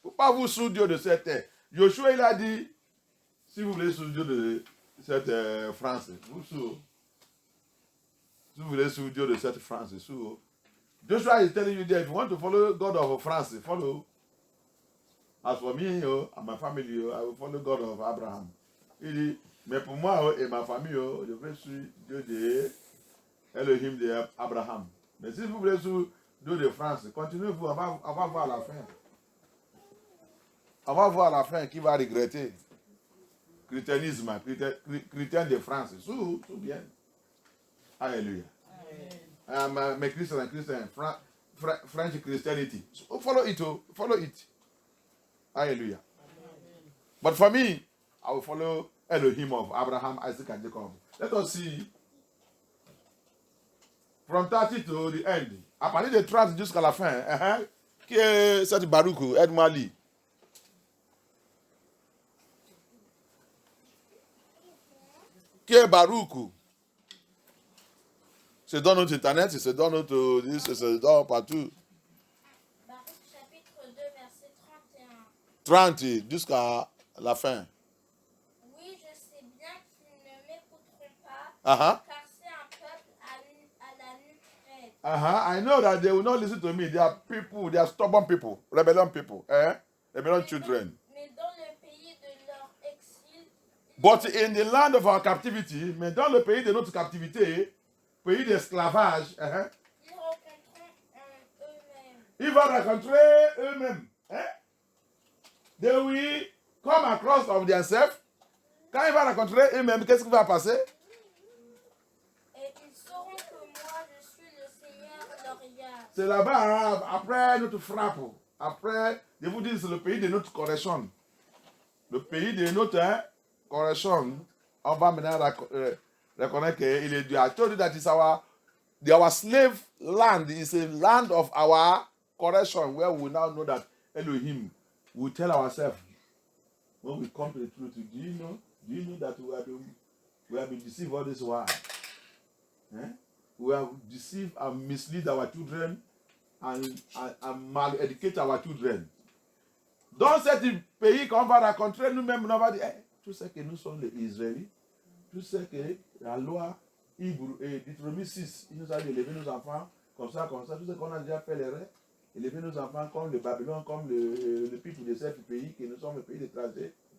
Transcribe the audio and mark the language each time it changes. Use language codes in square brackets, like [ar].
[fr] Faut pas vous sous Dieu de cette terre. Joshua, il a dit, si vous voulez sous Dieu de cette France, vous sous. Si vous voulez sous Dieu de cette France, sous. [en] Joshua is telling you that if you want to follow God of France, follow. As for me, and my family, I will follow God of Abraham. [fr] Il dit, mais pour moi et ma famille, je vais suivre Dieu de Elohim de Abraham. Mais si vous voulez suivre Dieu de France, continuez-vous, on va voir la fin. On va voir la fin qui va regretter. Christianisme, chrétien de France, tout bien. Alléluia. [en] Mais Christian, French Christianity. So follow it, follow it. Hallelujah. But for me, I will follow Elohim of Abraham, Isaac, and Jacob. Let us see from 30 to the end. [fr] À partir de 30 jusqu'à la fin. Qui est cette Baruch? Aide-moi lire. Qui est Baruch? C'est dans notre internet, c'est dans notre disque, c'est dans partout. Baruch chapitre 2, verset 31. 30 jusqu'à la fin. Oui, je sais bien qu'ils ne m'écouteront pas, Uh-huh. car c'est un peuple à la nuque raide. [en] I know that they will not listen to me. They are people, they are stubborn people, rebellion people, rebellion children. [fr] Mais dans le pays de leur exil, [en] But in the land of our captivity, [fr] mais dans le pays de notre captivité, pays d'esclavage, ils rencontreront eux-mêmes. ils vont rencontrer eux-mêmes. [en] They will come across of themselves. [fr] Quand ils vont rencontrer eux-mêmes, qu'est-ce qui va passer? Et ils sauront que moi, je suis le Seigneur leur Yah. C'est là-bas, après notre frappe, après, je vous dis, c'est le pays de notre correction. Le pays de notre correction, on va maintenant reconnaître qu'il est Dieu. [en] I told you that is our slave land is a land of our correction, where we now know that Elohim will tell ourselves, when we come to the truth, do you know that we have been deceived all this while? We have deceived and misled our children and mal-educate our children. [fr] Dans ce pays qu'on va rencontrer, nous-mêmes, on va dire, tout ce que nous sommes les Israélites, tout ce que la loi Hébreu et Deutéronome 6, il nous a dit élever nos enfants comme ça, tout ce qu'on a déjà fait les rêves, élever nos enfants comme le Babylone, comme le peuple de ce pays, que nous sommes le pays d'étrangers.